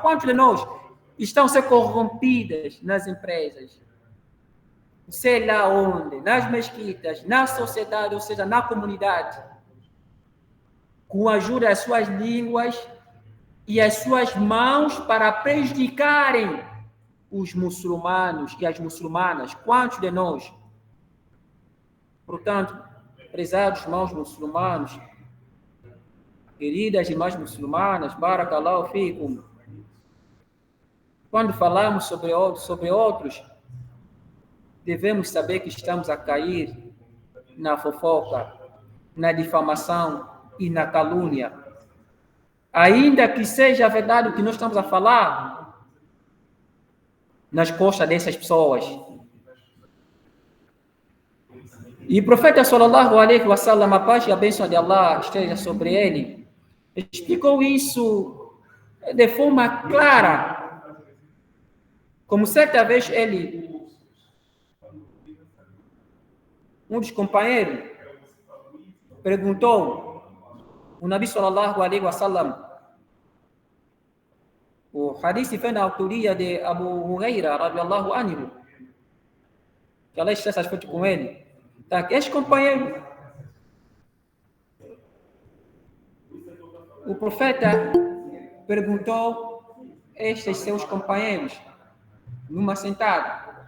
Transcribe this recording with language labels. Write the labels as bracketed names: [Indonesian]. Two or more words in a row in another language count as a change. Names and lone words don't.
[Portuguese] Quantos de nós estão a ser corrompidas nas empresas, sei lá onde, nas mesquitas, na sociedade, ou seja, na comunidade, com a ajuda das suas línguas e as suas mãos para prejudicarem os muçulmanos e as muçulmanas? Quantos de nós? Portanto, prezados irmãos muçulmanos, queridas irmãs muçulmanas, [Arabic] بارك الله فيكم, [Portuguese] quando falamos sobre outros, devemos saber que estamos a cair na fofoca, na difamação e na calúnia. Ainda que seja verdade o que nós estamos a falar, nas costas dessas pessoas. E o profeta [Arabic] صلى الله عليه وسلم, [Portuguese] a paz e a bênção de Allah esteja sobre ele, explicou isso de forma clara. Como certa vez um dos companheiros perguntou o Nabi [Arabic] صلى الله عليه وسلم, [Portuguese] o hadith foi na autoria de Abu Huraira [Arabic] رضي الله عنه, [Portuguese] que Allah esteja satisfeito com ele. Tá, este companheiro, o profeta perguntou estes seus companheiros numa sentada.